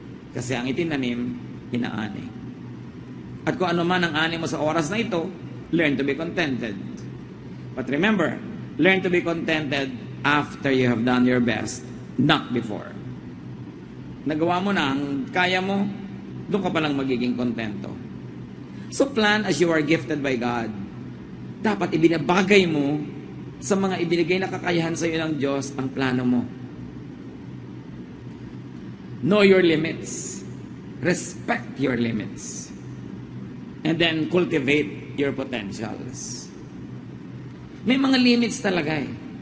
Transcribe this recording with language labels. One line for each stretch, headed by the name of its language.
Filipino: Kasi ang itinanim, inaani. At kung ano man ang ani mo sa oras na ito,
English: learn to be contented. But remember, learn to be contented after you have done your best, not before.
Filipino: Nagawa mo na ang kaya mo, doon ka palang magiging kontento.
English: So plan as you are gifted by God.
Filipino: Dapat ibinabagay mo sa mga ibinigay na kakayahan sa iyo ng Diyos ang plano mo.
English: Know your limits. Respect your limits. And then cultivate your potentials.
Filipino: May mga limits talaga eh.